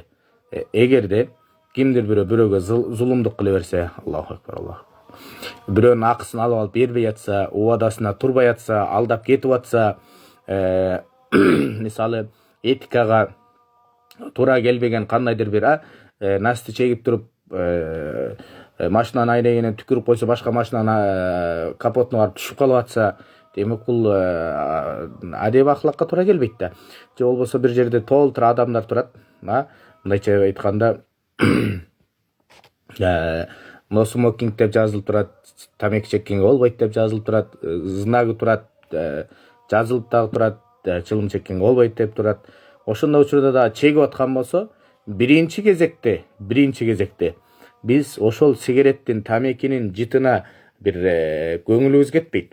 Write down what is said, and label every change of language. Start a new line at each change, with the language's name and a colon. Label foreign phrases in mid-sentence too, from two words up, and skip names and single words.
Kyrgyz: Эгерде кимдир бирөөгө зулумдук кыла берсе,
Arabic: الله أكبر، الله أكبر,
Kyrgyz: бирөөнүн акысын алып алып бербей атса, убадасына турбай атса, алдап кетип атса, мисалы этикага туура келбеген кандайдыр бир насты чегип туруп машинанын айнегинен түкүрүп койсо, башка машинанын капотуна барып түшүп калып атса, демек бул адеп ахлакка туура келбейт да. Же болбосо бир жерде толтур адамдар турат, мындайча айтканда
English: no smoking
Kyrgyz: деп жазылып турат, тамеки чеккенге болбойт деп жазылып турат, знагы турат, жазылып дагы турат, чылым чеккенге болбойт деп турат. Ошондой учурда да чегип аткан болсо, биринчи кезекте биз ошол сигареттин, тамекинин жытына бир көңүлүбүз кетпейт.